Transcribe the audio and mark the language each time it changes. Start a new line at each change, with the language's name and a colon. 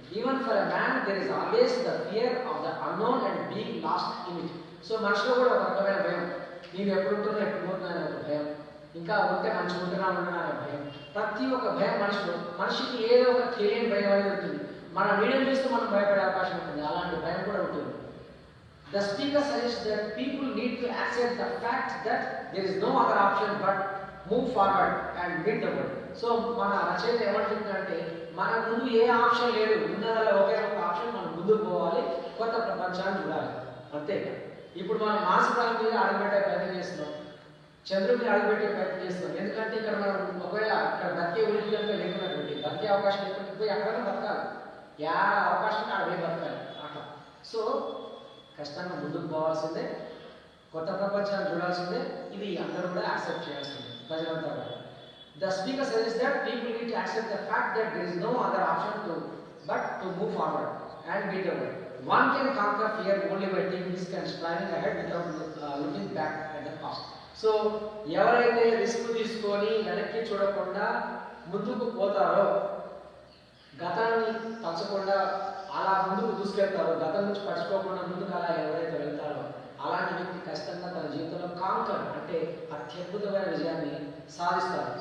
English: Even for a man there is always the fear of the unknown and being lost in it.
Telugu: So మనుషులో కూడా ఒక రకమైన భయం, నేను ఎప్పుడు ఉంటున్నా ఎప్పుడు పోతున్నానే ఒక భయం, ఇంకా ఉంటే మంచిగా ఉంటున్నా అనే భయం. ప్రతి ఒక్క భయం మనిషికి ఏదో ఒక తెలియని భయం అనేది ఉంటుంది. మన వీడియో చూస్తే మనం భయపడే అవకాశం ఉంటుంది, అలాంటి భయం కూడా ఉంటుంది.
English: The speaker suggests that people need to accept the fact that there is no other option but move forward and win the world.
Telugu: So మన రచయిత ఏమంటుందంటే మన ముందు ఏ ఆప్షన్ లేదు, ఉన్నదల్లా ఒకే ఒక ఆప్షన్, మనం ముందుకు పోవాలి, కొత్త ప్రపంచాన్ని చూడాలి, అంతే. ఇప్పుడు మనం మార్స్ గ్రహం మీద అడుగుపెట్టే ప్రయత్నం చేస్తున్నాం, చంద్రుడి మీద అడుగుపెట్టే ప్రయత్నం చేస్తున్నాం. ఎందుకంటే ఇక్కడ మనం ఒకవేళ అక్కడ బతికే ఉనికి కనుక లేకున్నటువంటి బతికే అవకాశం లేకుండా పోయి అక్కడనే బతకాలి, యా అవకాశం అక్కడ పోయి బతకాలి అట్లా. సో ఖచ్చితంగా ముందుకు పోవాల్సిందే, కొత్త ప్రపంచాన్ని చూడాల్సిందే. ఇది అందరూ కూడా యాక్సెప్ట్ చేయాల్సిందే, ప్రజలంతా కూడా.
English: The speaker suggest that people need to accept the fact that there is no other option to move forward and beat the world. One can conquer fear only by taking risk and striving ahead without looking back at the past.
Telugu: So ఎవరైతే risk తీసుకొని వెనక్కి చూడకుండా ముందుకు పోతారో, గతాన్ని తలచకుండా అలా ముందుకు దూసుకెళ్తారో, గతం నుంచి పడుచుకోకుండా ముందుకు అలా ఎవరైతే వెళ్తారో అలాంటి వ్యక్తి ఖచ్చితంగా తన జీవితంలో కాంకర్ అంటే అత్యద్భుతమైన విజయాన్ని సాధిస్తారు.